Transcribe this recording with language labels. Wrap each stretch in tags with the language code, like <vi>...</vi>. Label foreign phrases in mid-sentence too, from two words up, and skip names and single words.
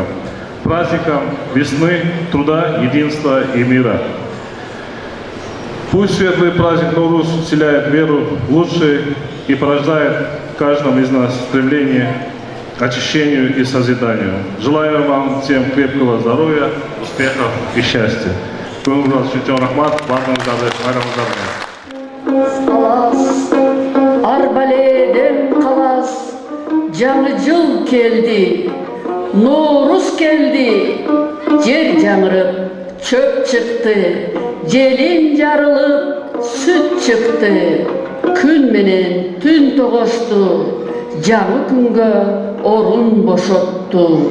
<ru>Праздником весны, труда, единства и мира. Пусть светлый праздник Норуз вселяет веру в лучшее и порождает в каждом из нас стремление к очищению и созиданию. Желаю вам всем крепкого здоровья, успехов и счастья.</ru> <ky>Алас, арбаледен калас, жаңы жыл келди, Норуз келди, жер жаңырып, чөп чыкты, желин жарылып, сүт чыкты, күн менен түн тогошту, жаңы күнгө орун бошотту.</ky>